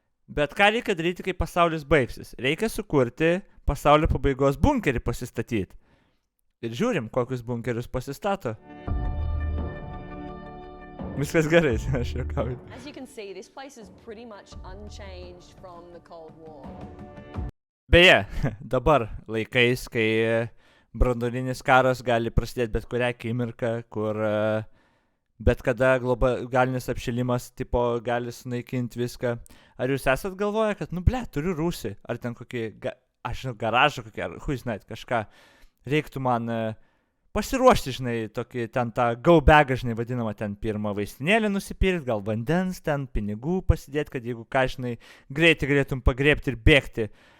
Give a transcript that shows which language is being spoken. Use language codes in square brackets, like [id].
[lt] Bet ką reikia daryti, kai pasaulis baigsis? Reikia sukurti pasaulio pabaigos bunkerį pasistatyti. Ir žiūrim, kokius bunkerius pasistato. Viskas gerai, aš juokauju. [en] As you can see, this place is pretty much unchanged from the Cold War. [lt] Beje, dabar laikais, kai branduolinis karas gali prasidėti bet kurią akimirką, kur bet kada globalinis apšilimas tipo gali sunaikinti viską. Ar jūs esat galvoję, kad, turiu rūsį, ar ten kokį, aš žinau, garažą kokį, ar kažką, reiktų man pasiruošti, žinai, tokį ten tą go bagą, žinai, vadinamą, ten pirmą vaistinėlę nusipirkti, gal vandens, ten pinigų pasidėti, kad jeigu ką, žinai, greitai galėtum pagrėbti ir bėgti.